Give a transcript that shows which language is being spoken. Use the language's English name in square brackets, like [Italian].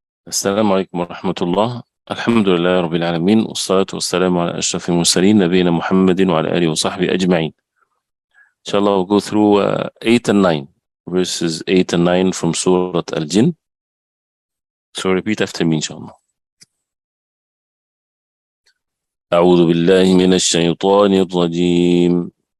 [Arabic] السلام عليكم ورحمة الله. الحمد لله رب العالمين، والصلاة والسلام على أشرف المرسلين نبينا محمد وعلى آله وصحبه أجمعين. إن شاء الله [English] we'll go through 8 and 9 verses 8 and 9 from Surah Al-Jinn. So repeat after me [Arabic] إن شاء الله. أعوذ بالله من الشيطان الرجيم.